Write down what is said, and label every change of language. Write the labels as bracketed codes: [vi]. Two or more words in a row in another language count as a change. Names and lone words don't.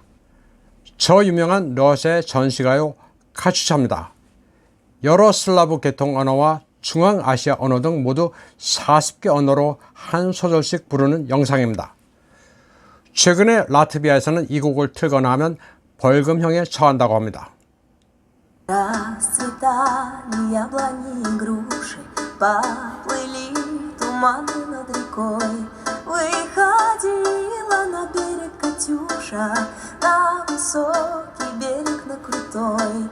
[ko] 저 유명한 러시아의 전시가요 카츄차입니다. 여러 슬라브 계통 언어와 중앙아시아 언어 등 모두 40개 언어로 한 소절씩 부르는 영상입니다. 최근에 라트비아에서는 이 곡을 틀거나 하면 벌금형에 처한다고 합니다. [ru] Расцветали яблони и груши, поплыли туманы над рекой. Выходила на берег Катюша, на высокий берег, на крутой.